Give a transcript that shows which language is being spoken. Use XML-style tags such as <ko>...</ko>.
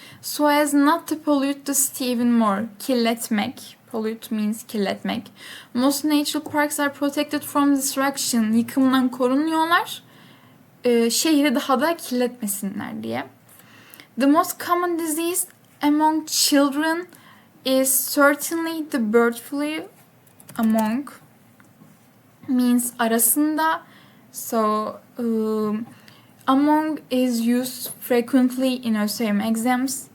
<en>So as not to pollute the city even more. Kirletmek. Pollute means kirletmek. Most natural parks are protected from destruction.</en> <tr>Yıkımdan korunuyorlar. Şehri daha da kirletmesinler diye.</tr> <en>The most common disease among children is certainly the bird flu. Among means arasında. So among is used frequently in ÖSYM exams.</en>